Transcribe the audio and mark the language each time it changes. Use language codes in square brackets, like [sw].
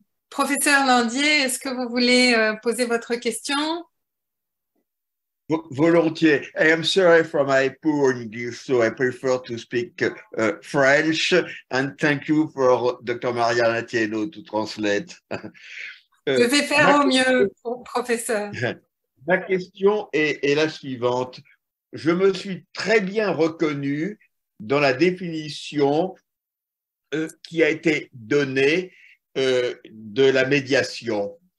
[fr] Professeur Landier, est-ce que vous voulez poser votre question? Volontiers. [en] I am sorry for my poor English, so I prefer to speak French. And thank you for Dr. Mariana Thieriot to translate. [fr] Je vais faire au mieux, professeur. Ma question est la suivante. Je me suis très bien reconnu dans la définition qui a été donnée de la médiation.